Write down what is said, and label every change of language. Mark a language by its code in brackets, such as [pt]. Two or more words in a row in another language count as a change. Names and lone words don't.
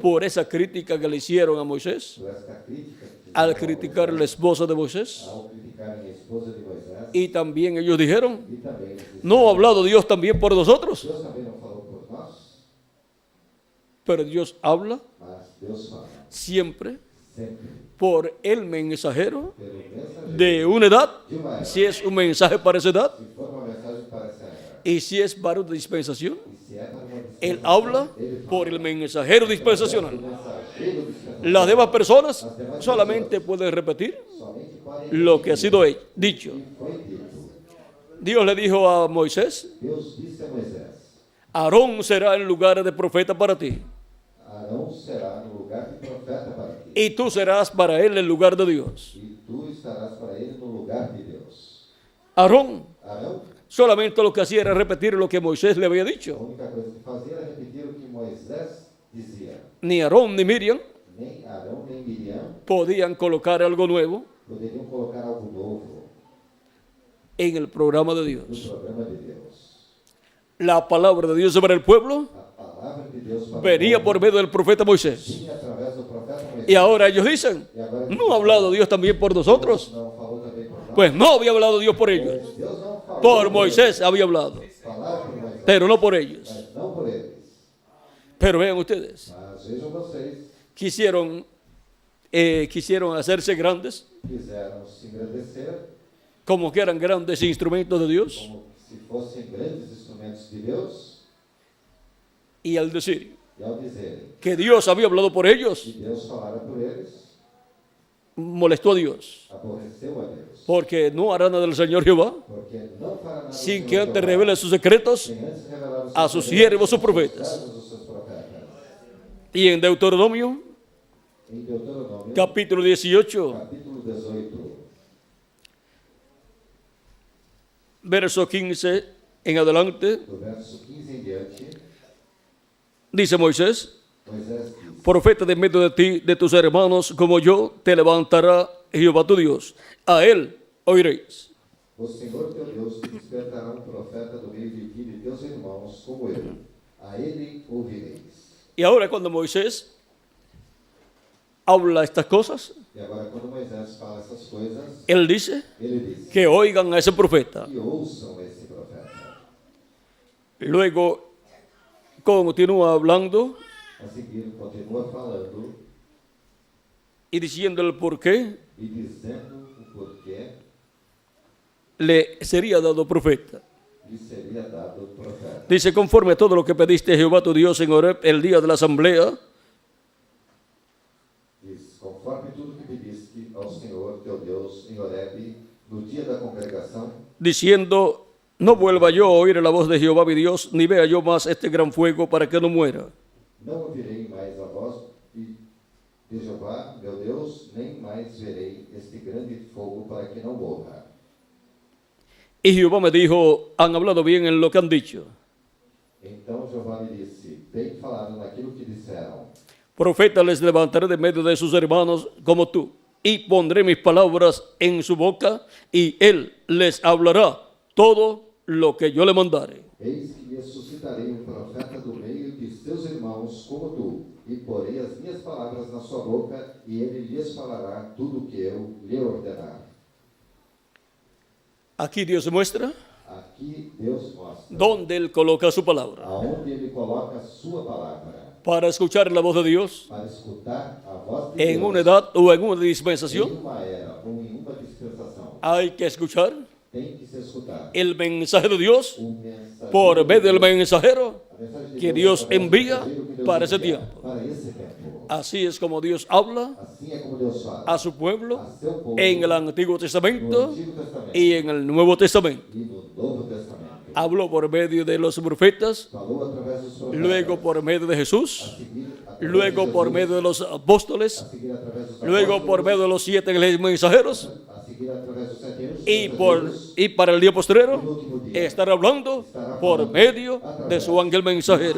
[es] por esa crítica que le hicieron a Moisés por esta crítica que al [pt] fizeram a [es] criticar a la Moisés, esposa de Moisés. [pt] ao criticarem a esposa de Moisés. [es] Y también ellos dijeron, [pt] E também eles disseram, [es] ¿no ha hablado Dios también por nosotros? [pt] Deus também não falou por nós, [es] Pero Dios habla [pt] mas Deus fala [es] siempre [pt] sempre [es] por el mensajero [pt] pelo mensageiro [es] de una edad, [pt] de uma era. [es] si es un mensaje para esa edad, [pt] Se for uma mensagem para essa era, [es] y si es para una dispensación, [pt] e se é para uma [es] él [pt] dispensação, [es] habla [pt] ele fala [es] por el mensajero [pt] do [es] dispensacional. [pt] mensageiro dispensacional. [es] Las demás personas solamente pueden repetir [pt] Somente podem [es] lo que ha sido dicho. [pt] que foi dito. [es] Dios le dijo a Moisés, [pt] Deus disse a Moisés: [es] Aarón será el lugar de profeta para ti, [pt] Arão será no lugar de profeta para ti, [es] y tú serás para él el lugar de Dios. [pt] e tu estarás para ele no lugar de Deus. [es] Aarón [pt] Arão [es] solamente lo que hacía era repetir lo que Moisés le había [pt] A [es] dicho. [pt] única coisa que fazia era repetir o que Moisés dizia. [es] Ni Aarón ni Miriam [pt] Nem Arão nem Miriam [es] podían colocar algo nuevo [pt] poderiam colocar algo novo [es] en el programa de [pt] no [es] Dios. [pt] programa de Deus. [es] La palabra de Dios sobre el pueblo [pt] A palavra de Deus para [es] venía [pt] o [es] por [pt] povo [es] medio del profeta Moisés. [pt] vinha através do profeta Moisés. [es] Y ahora ellos dicen, [pt] E agora [es] ¿no ha hablado Dios también por nosotros? [pt] não falou também por nós. [es] Pues no había hablado Dios por ellos. [pt] Pois Deus não falou [es] Por Moisés había hablado, [pt] falar por Moisés, [es] pero no por ellos. [pt] mas não por eles. [es] Pero vean ustedes, [pt] Mas vejam vocês, [es] quisieron hacerse grandes, [pt] quiseram se engrandecer [es] como que eran grandes instrumentos de Dios, [pt] como se fossem grandes instrumentos de Deus, [es] y al decir [pt] e ao dizerem [es] que Dios había hablado por ellos, [pt] que Deus falara por eles, [es] molestó a Dios, [pt] aborreceu a Deus. [es] porque no hará nada del Señor Jehová [pt] Porque não fará nada [es] sin [pt] do [es] que [pt] Senhor [es] antes [pt] Jeová, [es] revele sus secretos [pt] sem antes revelar os [es] a [pt] seus [es] sus [pt] segredos [es] siervos, sus [pt] aos seus [es] profetas. [pt] servos, os seus profetas. [es] Y en Deuteronomio, [pt] Em Deuteronômio, [es] capítulo 18, [pt] capítulo 18, [es] verso 15 en adelante, [pt] do verso 15 em diante, [es] dice Moisés, [pt] Moisés diz: [es] profeta de medio de ti, de tus hermanos, como yo, te levantará Jehová tu Dios. A él oiréis. [pt] O Senhor teu Deus te despertará profeta do meio de ti, de teus irmãos, como eu. A ele ouvireis. [es] Y ahora cuando Moisés habla estas cosas, [pt] E agora, quando Moisés fala essas coisas, [es] él dice [pt] ele diz: [es] que oigan a ese profeta. [pt] que ouçam esse profeta. [es] Luego continúa hablando [pt] A seguir, continua falando [es] y diciendo el por qué [pt] e dizendo o porquê [es] le sería dado profeta. [pt] lhe seria dado o profeta. [es] Dice, conforme a todo lo que pediste a Jehová tu Dios en Horeb el día de la asamblea, [pt] Diz: conforme tudo que pediste ao Senhor teu Deus em Horebe, no dia da congregação, [es] diciendo, no vuelva yo a oír la voz de Jehová mi Dios, ni vea yo más este gran fuego para que no muera. [pt] não ouvirei mais a voz de Jeová, meu Deus, nem mais verei este grande fogo para que não morra. [es] Y Jehová me dijo, han hablado bien en lo que han dicho. [pt] Então Jeová me disse: bem falaram naquilo que disseram. [es] Profeta les levantaré de medio de sus hermanos como tú, y pondré mis palabras en su boca, y él les hablará todo lo que yo le mandare. [pt] Eis que lhes suscitarei profeta do meio de seus irmãos como tu, e porei as minhas palavras na sua boca, e ele lhes falará tudo o que eu lhe ordenar. [es] Aquí Dios muestra [pt] Aqui Deus mostra [es] dónde él coloca su palabra. [pt] aonde ele coloca a sua palavra, [es] Para escuchar la voz de Dios [pt] para escutar a voz de [es] en [pt] Deus [es] una edad o en una [pt] em [es] dispensación, [pt] uma era ou em uma dispensação. [es] hay que escuchar [pt] Tem que se escutar [es] el mensaje de Dios [pt] o mensageiro [es] por medio del [pt] de Deus, [es] mensajero [pt] a mensagem de [es] que Dios [pt] através do [es] envía [pt] mensageiro que Deus [es] para ese [pt] envia [es] tiempo. [pt] para esse tempo. [es] Así es como Dios habla [pt] Assim é como Deus fala [es] a su pueblo [pt] a seu povo [es] en el Antiguo [pt] no [es] Testamento [pt] Antigo Testamento [es] y en el Nuevo Testamento. [pt] e no Novo Testamento. [es] Habló por medio de los profetas, [pt] Falou através dos profetas, [es] luego por medio de [pt] a [es] Jesús, [pt] seguir através [es] luego [pt] de [es] por [pt] Jesus, [es] medio de los apóstoles, [pt] a seguir através dos [es] luego por [pt] apóstolos, [es] medio de los 7 mensajeros [pt] a seguir através dos 7 anos, [es] y para el día postrero [pt] no último día, [es] estar hablando por medio de su ángel mensajero.